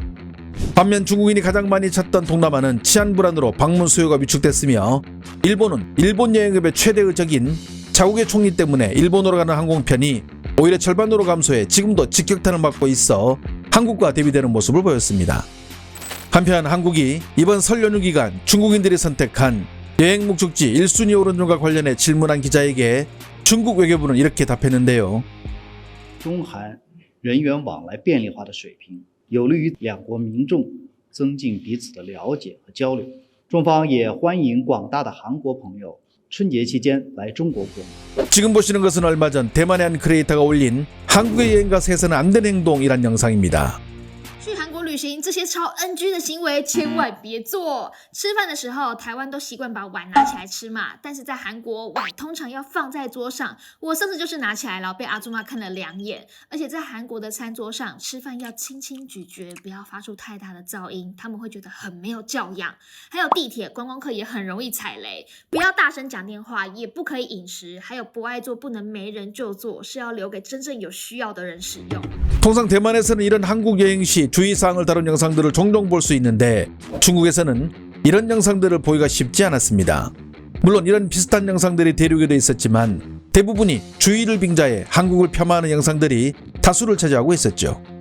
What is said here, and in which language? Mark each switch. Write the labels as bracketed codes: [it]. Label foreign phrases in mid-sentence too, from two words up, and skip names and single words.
[ko] 반면 중국인이 가장 많이 찾던 동남아는 치안 불안으로 방문 수요가 위축됐으며, 일본은 일본 여행업의 최대 의적인 자국의 총리 때문에 일본으로 가는 항공편이 오히려 절반으로 감소해 지금도 직격탄을 맞고 있어 한국과 대비되는 모습을 보였습니다. 한편 한국이 이번 설 연휴 기간 중국인들이 선택한 여행 목적지 1순위 오른쪽과 관련해 질문한 기자에게 중국 외교부는 이렇게 답했는데요. [zh] 中韩人员往来便利化的水平，有利于两国民众增进彼此的了解和交流。中方也欢迎广大的韩国朋友春节期间来中国过年。 [ko] 지금 보시는 것은 얼마 전 대만의 한 크리에이터가 올린 한국의 여행 가서 해서는 안 되는 행동이란 영상입니다. [zh] 去韩国旅行，这些超 NG 的行为千万别做。吃饭的时候，台湾都习惯把碗拿起来吃嘛，但是在韩国碗通常要放在桌上。我上次就是拿起来了，被阿朱妈看了2眼。而且在韩国的餐桌上吃饭要轻轻咀嚼，不要发出太大的噪音，他们会觉得很没有教养。还有地铁观光客也很容易踩雷，不要大声讲电话，也不可以饮食，还有不爱坐不能没人就坐，是要留给真正有需要的人使用。 [ko] 통상 대만에서는 이런 한국 여행 시 주의사항을 다룬 영상들을 종종 볼 수 있는데, 중국에서는 이런 영상들을 보기가 쉽지 않았습니다. 물론 이런 비슷한 영상들이 대륙에도 있었지만 대부분이 주의를 빙자해 한국을 폄하하는 영상들이 다수를 차지하고 있었죠.